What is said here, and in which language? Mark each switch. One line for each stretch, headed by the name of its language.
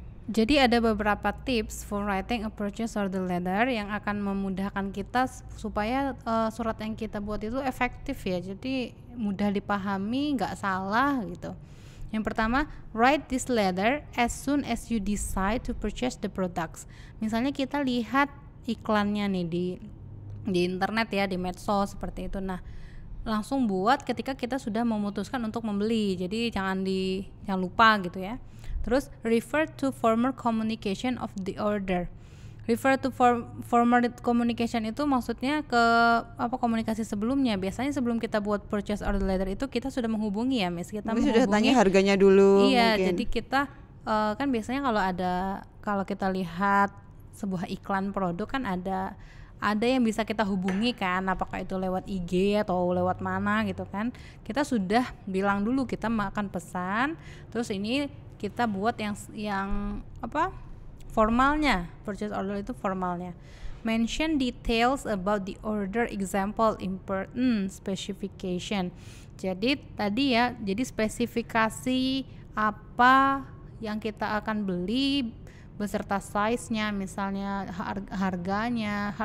Indonesian: Jadi ada beberapa
English: tips for writing a purchase order letter
Indonesian: yang akan memudahkan kita supaya surat yang kita buat itu efektif ya. Jadi mudah dipahami, nggak salah gitu. Yang pertama,
English: write this letter as soon as you decide to purchase the products.
Indonesian: Misalnya kita lihat iklannya nih di internet ya, di medsos seperti itu. Nah, langsung buat ketika kita sudah memutuskan untuk membeli. Jadi jangan lupa gitu ya.
English: Terus refer to former communication of the order. Refer to former communication
Indonesian: itu maksudnya ke komunikasi sebelumnya. Biasanya sebelum kita buat purchase order letter itu kita sudah menghubungi ya Miss. Kita sudah tanya harganya dulu. Iya, mungkin. Jadi kita kan biasanya kalau kita lihat sebuah iklan produk kan ada yang bisa kita hubungi kan, apakah itu lewat IG atau lewat mana gitu kan. Kita sudah bilang dulu kita akan pesan, terus ini kita buat yang formalnya, purchase order itu formalnya.
English: Mention details about the order, example, important specification.
Indonesian: Jadi tadi ya, jadi spesifikasi apa yang kita akan beli beserta size-nya, misalnya harganya.